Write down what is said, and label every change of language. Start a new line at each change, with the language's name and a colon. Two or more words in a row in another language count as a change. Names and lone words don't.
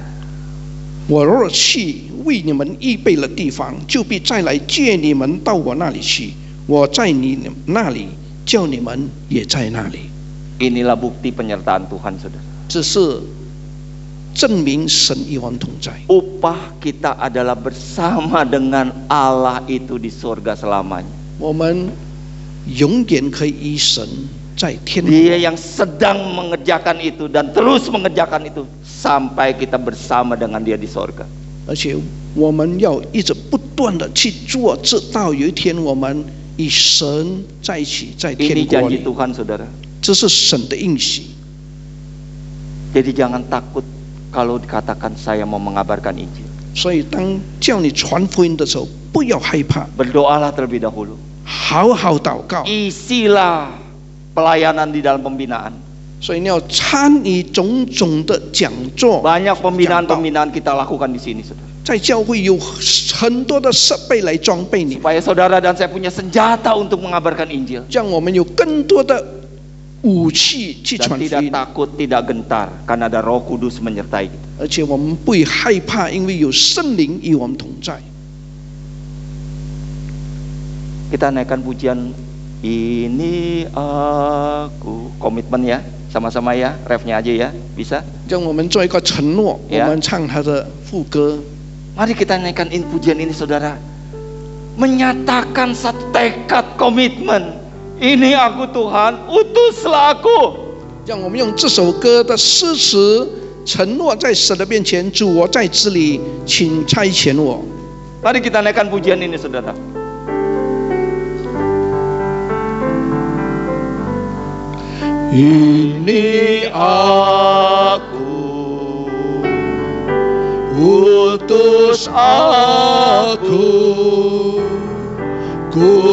Chinese: 我若去为你们预备了地方，就必再来接你们到我那里去。我在你那里，叫你们也在那里。
Indonesian: Inilah bukti penyertaan Tuhan, saudara.
Chinese: 这是证明神与我们同在。
Indonesian: Upah kita adalah bersama dengan Allah itu di surga selamanya.
Chinese: 我们永远可以与神在天国。
Indonesian: Dia yang sedang mengerjakan itu dan terus mengerjakan itu sampai kita bersama dengan dia di surga.
Chinese: 而且我们要一直不断的去做，直到有一天我们与神在一起，在
Indonesian: Ini
Chinese: 天国
Indonesian: janji
Chinese: 里。
Indonesian: Tuhan, saudara.
Chinese: 这是神的应许，
Indonesian: Jadi jangan takut kalau dikatakan saya mau mengabarkan Injil.
Chinese: 所以当叫你传福音的时候，不要害怕，
Indonesian: Berdoalah terlebih dahulu.
Chinese: 好好祷告。
Indonesian: Isilah pelayanan di dalam pembinaan.
Chinese: 所以你要参与种种的讲座，
Indonesian: Banyak pembinaan-pembinaan kita lakukan di sini, saudara.
Chinese: 在教会有很多的设备来装备你，
Indonesian: Supaya saudara dan saya punya senjata untuk mengabarkan Injil.
Chinese: 让我们有更多的武器去
Indonesian: Dan
Chinese: 传福
Indonesian: tidak
Chinese: 音，
Indonesian: takut, tidak gentar. Karena ada Roh Kudus menyertai kita.
Chinese: 而且我们不会害怕，因为有圣灵与我们同在。
Indonesian: Kita naikkan pujian Ini Aku. Komitmen ya, sama-sama ya. Refnya aja ya, bisa?
Chinese: 让我们做一个承诺， Yeah. 我们唱他的副歌。
Indonesian: Mari kita naikkan pujian ini, saudara. Menyatakan satu tekad komitmen. Ini aku Tuhan, utuslah aku.
Chinese: 让我们用这首歌的诗词承诺在神的面前，主我在这里，请差遣我。
Indonesian: Mari kita naikkan pujian ini, saudara. Ini aku, utus aku, ku